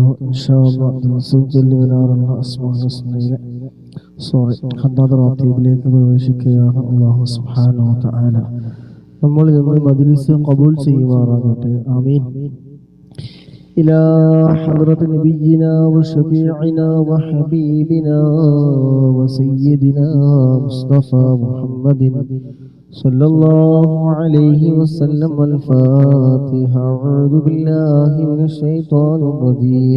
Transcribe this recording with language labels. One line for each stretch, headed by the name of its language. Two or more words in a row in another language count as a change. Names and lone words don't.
Arabic: إن شاء الله جل جلاله
Malayalam: അസ്മാഉൽ ഹുസ്നയിലെ ഹദ്ദാദ് റാത്തീബിലേക്ക് പ്രവേശിക്കുകയാണ്.
Arabic: الله سبحانه وتعالى
Malayalam: നമ്മൾ ഇന്ന് മജ്ലിസ് ഖബൂൽ ചെയ്യുമാറാകട്ടെ. ആമീൻ.
Arabic: إلى حضرة نبينا وشفيعنا وحبيبنا وسيدنا مصطفى محمد صلى الله عليه وسلم. الفاتحة. أعوذ بالله من الشيطان الرجيم.